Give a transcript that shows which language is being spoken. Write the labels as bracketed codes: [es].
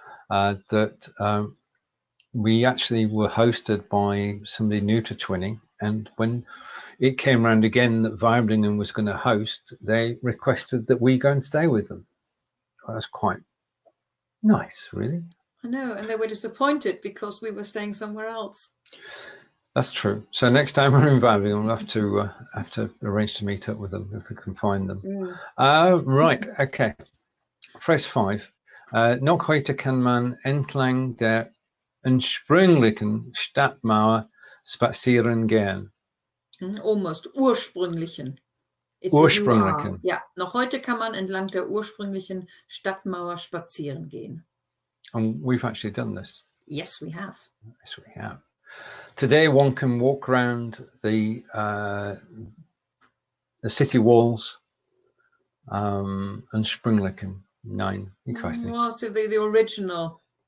[en] That we actually were hosted by somebody new to twinning, and when it came around again that Weibingen was going to host, they requested that we go and stay with them. Well, that's quite nice, really. I know, and they were disappointed because we were staying somewhere else. That's true. So next time we're in Weibingen, we'll have to arrange to meet up with them if we can find them. Right, okay. Phrase 5. [de] Noch heute kann man entlang der ursprünglichen Stadtmauer spazieren gehen. [en] Almost ursprünglichen. [de] Ursprünglichen. Ja, noch heute kann man entlang der ursprünglichen Stadtmauer spazieren gehen. [en] And we've actually done this. Yes, we have. Yes, we have. Today, one can walk around the city walls and Sprüngliken 9. [de] Ich weiß nicht. [en] Well, so the original.